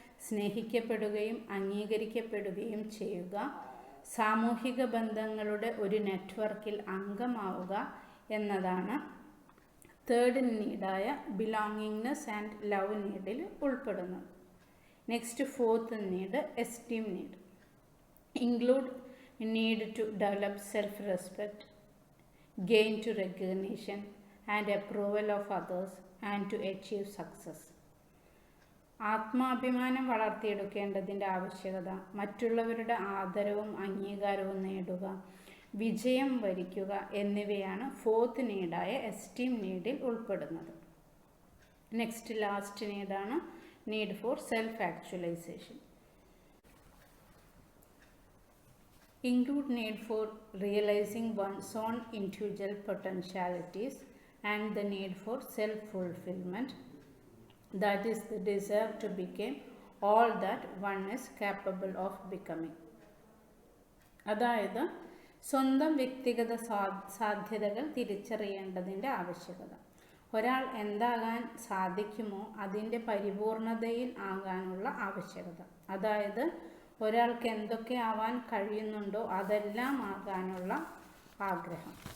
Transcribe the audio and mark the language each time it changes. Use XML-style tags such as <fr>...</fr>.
<ml>സ്നേഹിക്കപ്പെടുകയും അംഗീകരിക്കപ്പെടുകയും ചെയ്യുക, സാമൂഹിക ബന്ധങ്ങളുടെ ഒരു നെറ്റ്വർക്കിൽ അംഗമാവുക എന്നതാണ് third നീഡായ belongingness and love needle ഉൾപ്പെടുന്നത്.</ml> <en>Next fourth need esteem need. Include need to develop self respect, gain to recognition and approval of others and to achieve success.</en> <ml>ആത്മാഭിമാനം വളർത്തിയെടുക്കേണ്ടതിൻ്റെ ആവശ്യകത, മറ്റുള്ളവരുടെ ആദരവും അംഗീകാരവും നേടുക, വിജയം വരിക്കുക എന്നിവയാണ് ഫോർത്ത് നീഡായ എസ്റ്റീം നീഡിൽ ഉൾപ്പെടുന്നത്.</ml> <en>Next last നീഡാണ് need for self actualization. Include need for realizing one's own individual potentialities and the need for self-fulfillment, that is the desire to become all that one is capable of becoming.</en> <ml>അതായത് സ്വന്തം വ്യക്തിഗത സാധ്യതകൾ തിരിച്ചറിയേണ്ടതിൻ്റെ ആവശ്യകത, ഒരാൾ എന്താകാൻ സാധിക്കുമോ അതിൻ്റെ പരിപൂർണതയിൽ ആകാനുള്ള ആവശ്യകത, അതായത് ഒരാൾക്ക് എന്തൊക്കെ ആവാൻ കഴിയുന്നുണ്ടോ അതെല്ലാം ആകാനുള്ള ആഗ്രഹം.</ml>